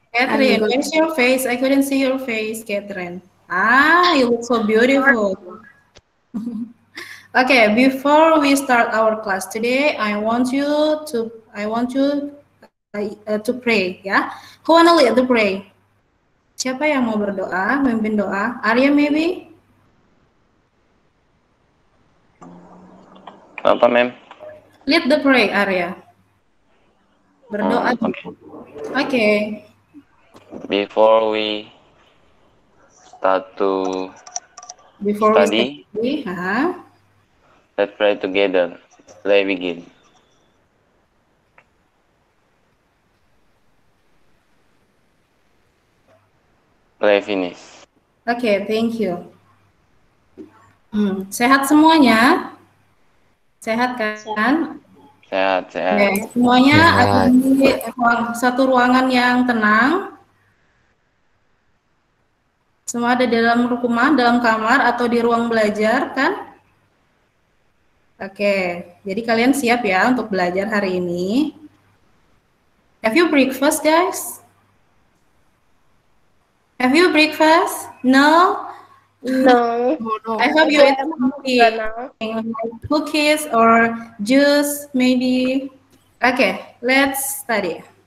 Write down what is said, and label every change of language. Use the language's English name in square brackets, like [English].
[English] Catherine, where's your face? I couldn't see your face, Catherine. Ah, you look so beautiful. Okay, before we start our class today, I want you to pray, ya. Who wanna lead the pray? [Indonesian] Siapa yang mau berdoa, memimpin doa? [English] Arya maybe? [Indonesian] Apa, ma'am? [English] Lead the pray, Arya. [Indonesian] Berdoa. [English] Okay. Okay. Before we start to Before we study, study, let's pray together. Let's begin. Let's finish. Okay, thank you. [Indonesian] Sehat semuanya? Sehat kan? Sehat, Oke, sehat. semuanya ada di satu ruangan yang tenang. Semua ada di dalam rumah, dalam kamar, atau di ruang belajar, kan? Oke, jadi kalian siap ya untuk belajar hari ini. [English] Have you breakfast, guys? Have you breakfast? No? No. I hope you eat something like cookies or juice, maybe. Okay, let's study.